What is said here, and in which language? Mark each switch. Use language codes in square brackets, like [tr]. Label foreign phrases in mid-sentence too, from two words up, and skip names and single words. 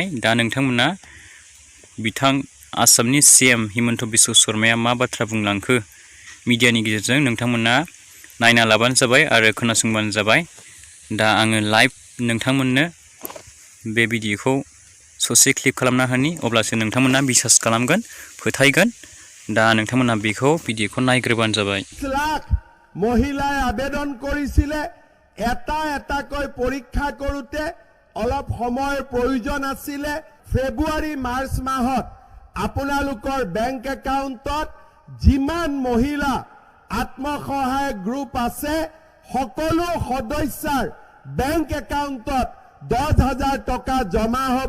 [brx] दा नोंथांमोना बिथां आसामनि CM हिमन्त बिश्व शर्माया मा बाथ्रा बुंलांखो मिडियानि गेजेरजों नोंथांमोना नायना लाबानो जाबाय आरो खोनासंबानो जाबाय। दा आङो लाइभ नोंथांमोननो बे भिडिअखौ ससे क्लिप खालामना होनि, अब्लासो नोंथांमोना बिसास खालामगोन, फोथायगोन। दा नोंथांमोना बेखौ भिडिअखौ नायग्रोबानो जाबाय। [as] लाख মহিলাই আবেদন কৰিছিলে। এটাকৈ পৰীক্ষা কৰোতে অলপ সময়ৰ প্ৰয়োজন আছিলে। ফেব্ৰুৱাৰী মাৰ্চ মাহত আপোনালোকৰ বেংক একাউণ্টত যিমান মহিলা আত্মসহায়ক গ্ৰুপ আছে সকলো সদস্যাৰ বেংক একাউণ্টত 10,000 টকা জমা হ'ব।